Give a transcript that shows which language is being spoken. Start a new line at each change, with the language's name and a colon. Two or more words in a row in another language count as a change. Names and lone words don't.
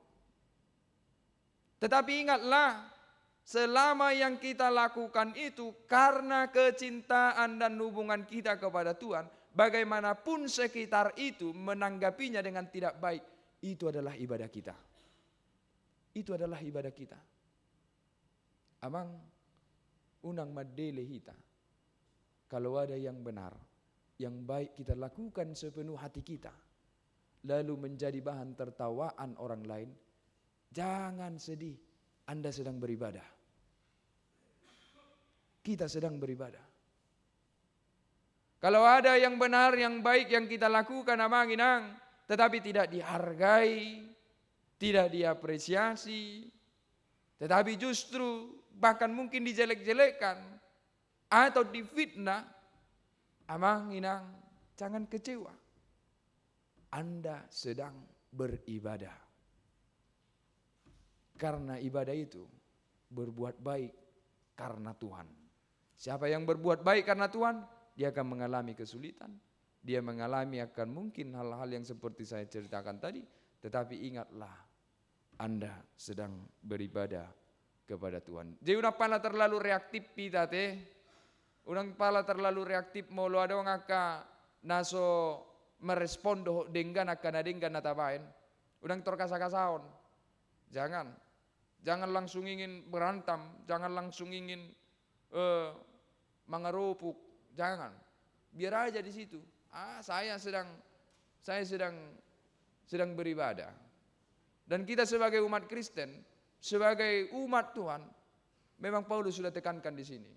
Indonesian: Tetapi ingatlah, selama yang kita lakukan itu karena kecintaan dan hubungan kita kepada Tuhan, bagaimanapun sekitar itu menanggapinya dengan tidak baik, itu adalah ibadah kita. Itu adalah ibadah kita.
Batak Toba: Amang unang madele hita.
Indonesian: Kalau ada yang benar, yang baik kita lakukan sepenuh hati kita, lalu menjadi bahan tertawaan orang lain, jangan sedih, Anda sedang beribadah. Kita sedang beribadah. Kalau ada yang benar, yang baik yang kita lakukan
Batak Toba: amang inang,
Indonesian: tetapi tidak dihargai, tidak diapresiasi, tetapi justru bahkan mungkin dijelek-jelekan atau difitnah,
Batak Toba: amang inang
Indonesian: jangan kecewa. Anda sedang beribadah. Karena ibadah itu berbuat baik karena Tuhan. Siapa yang berbuat baik karena Tuhan, dia akan mengalami kesulitan. Dia mengalami akan mungkin hal-hal yang seperti saya ceritakan tadi. Tetapi ingatlah, Anda sedang beribadah kepada Tuhan. Jadi
Batak Toba: unang pala
Indonesian: terlalu reaktif kita teh.
Batak Toba: Unang pala
Indonesian: terlalu reaktif
Batak Toba: molo ada orang aka naso merespon doh denggan akan adenggan natabain. Unang terkasa-kasaon.
Indonesian: Jangan langsung ingin berantem, jangan langsung ingin mengerupuk, jangan. Biar aja di situ. Saya sedang beribadah. Dan kita sebagai umat Kristen, sebagai umat Tuhan, memang Paulus sudah tekankan di sini.